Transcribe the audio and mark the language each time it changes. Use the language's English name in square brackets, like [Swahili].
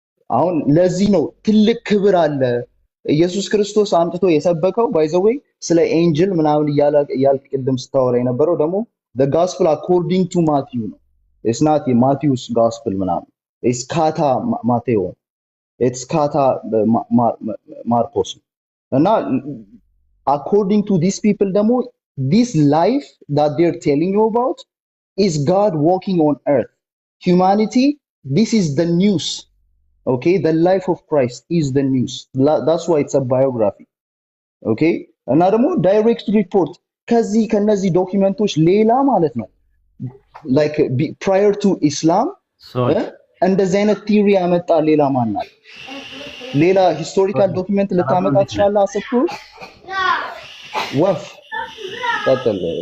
[Amharic] አሁን ለዚህ ነው ትልቅ ክብር አለ ኢየሱስ ክርስቶስ አምጥቶ የሰበከው ባይዘዌይ ስለ ኤንጅል ምናምን እያልክ ቅድም ስታወራ የነበረው ደግሞ [English] the gospel according to Matthew ነው። it's not Matthew's gospel ምናምን it's kata Matthew it's kata Marcos እና according to these people ደግሞ this life that they're telling you about is God walking on earth. Humanity, this is the news. Okay, the life of Christ is the news. That's why it's a biography. [Amharic] Okay, እና ደግሞ direct report ከነዚህ ዶክመንቶች ሌላ ማለት ነው [English] like prior to Islam [Amharic] እንደዚህ አይነት ቲዮሪ ያመጣ ሌላ ማን አለ? ሌላ ሂስቶሪካል ዶክመንት ልታመጣ ትችላለህ? አሰብኩ ወፍ ቀጥል።